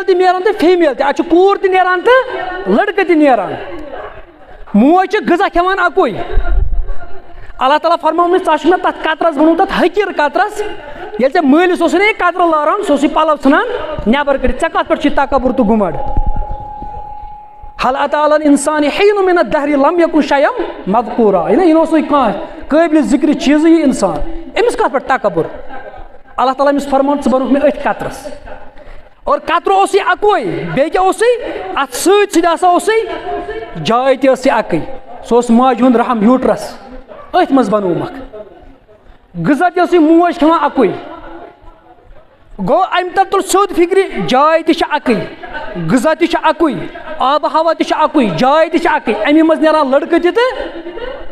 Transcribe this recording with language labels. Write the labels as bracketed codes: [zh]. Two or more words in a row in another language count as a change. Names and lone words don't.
[ks] تہِ نیران تہٕ فیٖمیل تہِ اتھ چھُ کوٗر تہِ نیران تہٕ لڑکہٕ تہِ نیران موج چھِ غذا کھٮ۪وان اکُے اللہ تعالیٰ فرمومُت ژٕ چھُکھ مےٚ تتھ قطرس بنومُت تتھ حقیٖر قطرس ییٚلہِ ژےٚ مٲلِس اوسُے نہ قطرٕ لاران سُہ اوسُے پلو ژھٕنان نٮ۪بر کٔڑِتھ ژےٚ کتھ پٮ۪ٹھ چھُے تکبر تہٕ گُمنڈ [ar] حل اتا علی الانسان حین من الدہر لم یکن شیئا مذکورا [ks] یہِ اوس نہٕ کانٛہہ قٲبلِ ذِکرِ چیٖزٕے یہِ اِنسان أمِس کتھ پٮ۪ٹھ تکبر اللہ تعالیٰ أمِس فرمان ژٕ بنوکھ مےٚ أتھۍ قطرس اور قطرٕ اوسُے اکوے بیٚیہِ کیٛاہ اوسُے اتھ سۭتۍ سۭتۍ ہسا اوسُے جاے تہِ ٲسٕے اکٕے سُہ اوس ماجہِ ہُنٛد رحم یوٗٹرس أتھۍ منٛز بنومکھ غذا تہِ ٲسٕے موج کھٮ۪وان اکُے گوٚو امہِ تل تُل سیوٚد فِکرِ جاے تہِ چھِ اکٕے غذا تہِ چھُ اکُے آبہٕ ہوا تہِ چھُ اکُے جاے تہِ چھِ اکٕے امی منٛز نیران لڑکہٕ تہِ تہٕ